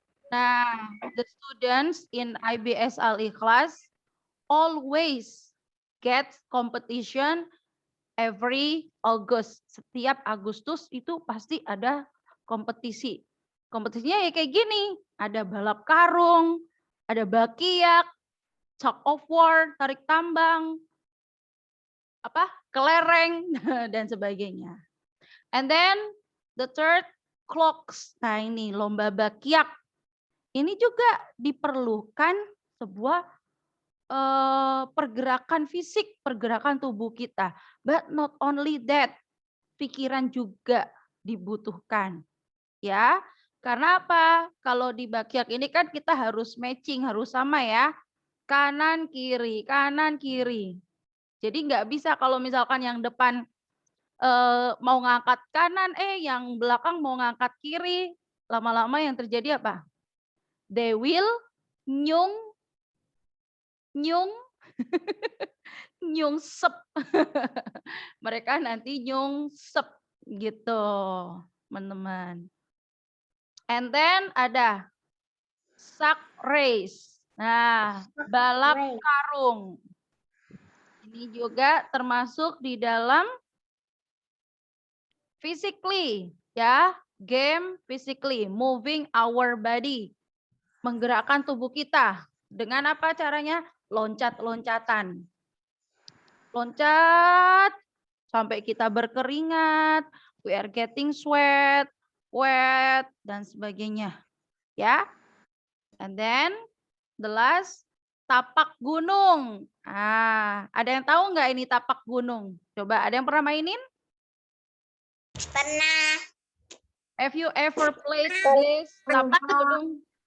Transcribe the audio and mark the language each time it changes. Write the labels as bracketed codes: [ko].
[en] Nah, the students in IBS Al Ikhlas always get competition every August. [id] Setiap Agustus itu pasti ada kompetisi. Kompetisinya ya kayak gini, ada balap karung, ada bakiak, [en] tug of war, [id] tarik tambang, kelereng dan sebagainya. [en] And then the third, clocks. [id] Nah, ini lomba bakiak. Ini juga diperlukan sebuah pergerakan fisik, pergerakan tubuh kita. [en] But not only that, [id] pikiran juga dibutuhkan. Ya, karena apa? Kalau di bakiak ini kan kita harus matching, harus sama ya. Kanan, kiri, kanan, kiri. Jadi nggak bisa kalau misalkan yang depan mau ngangkat kanan, yang belakang mau ngangkat kiri. Lama-lama yang terjadi apa? [en] They will [id] nyung nyungsep. Mereka nanti nyungsep gitu, teman-teman. [en] And then ada sack race. [id] Nah, balap karung. Ini juga termasuk di dalam physically, ya, [en] game physically, moving our body. [id] Menggerakkan tubuh kita. Dengan apa caranya? Loncat-loncatan. Loncat sampai kita berkeringat, [en] we are getting sweat, wet, [id] dan sebagainya. Ya. [en] And then the last, tapak gunung. [id] Ada yang tahu nggak ini tapak gunung? Coba, ada yang pernah mainin? Pernah. [en] Have you ever played this tapak gunung?